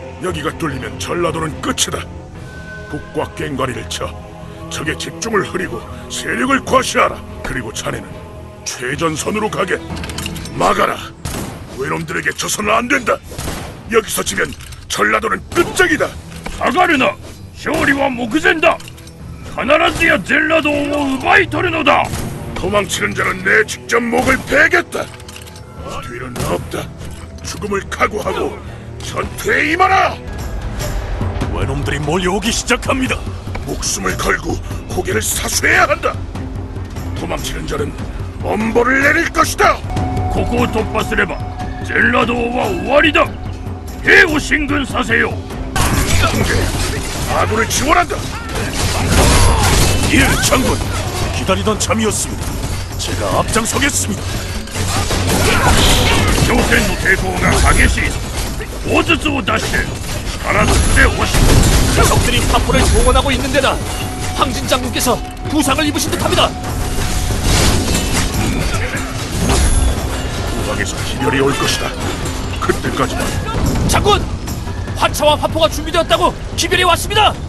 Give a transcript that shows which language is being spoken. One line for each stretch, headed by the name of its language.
Korean: 여기가 뚫리면 전라도는 끝이다. 북과 꽹과리를 쳐 적의 집중을 흐리고 세력을 과시하라. 그리고 자네는 최전선으로 가게. 막아라. 외놈들에게 져서는 안 된다. 여기서 지면 전라도는 끝장이다. 사가르나 쇼리와 목전다.
Japanese: 必ずや全ラドを奪い取るのだ.
Korean: 도망치는 자는 내 직접 목을 베겠다. 뒤는 없다. 죽음을 각오하고 전투에 임하라. 외놈들이 몰려오기 시작합니다. 목숨을 걸고 고개를 사수해야 한다. 도망치는 자는 엄벌을 내릴 것이다.
Japanese: ここを突破すれば全ラドは終わりだ. 兵を進軍させよう.
Korean: 아군을 지원한다. 예, 장군. 기다리던 잠이었습니다. 제가 앞장서겠습니다.
Japanese: 朝鮮の抵抗が激しい. 大筒を出して力ずくで押し.
Korean: 적들이 파포를 동원하고 있는 데다 황진 장군께서 부상을 입으신 듯합니다. 후방에서 기별이 올 것이다. 그때까지만. 장군! 화차와 화포가 준비되었다고 기별이 왔습니다.